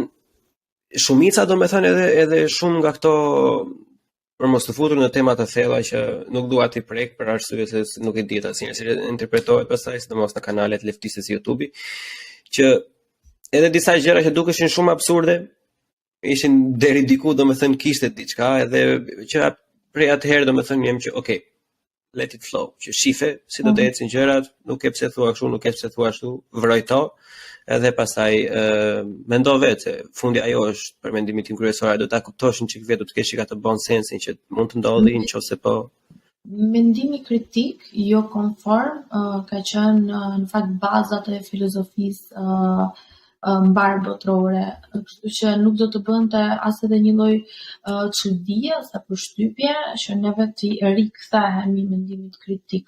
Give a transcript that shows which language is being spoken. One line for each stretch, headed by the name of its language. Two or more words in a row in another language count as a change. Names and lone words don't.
Albanian: shumica domethënë edhe shumë nga këto për mos të futur në tema të thella që nuk dua t'i prek për arsye se nuk e di asnjëherë si interpretohet pastaj, sidomos në kanalet leftiste si YouTube, që edhe disa gjëra që dukeshin shumë absurde ishin deri diku domethënë kishte diçka, edhe që prej atëherë domethënë jam që
English: okay, let it flow,
Albanian: që shife si do të ecin gjërat, nuk e pse thua kështu, nuk e pse thua ashtu, vrojto, edhe pastaj mendo vetë se fundi ajo është për mendimin tim kryesor, do ta kuptosh një çik vetë, do të kesh atë bon sensin që mund të ndodhi nëse po. Mendimi kritik, jo konform, ka qenë në fakt bazat e filozofisë mbar botërore, kështu që nuk do të bënte as edhe një lloj çudie ose përshtypje që neve të rikthehemi mendimit kritik.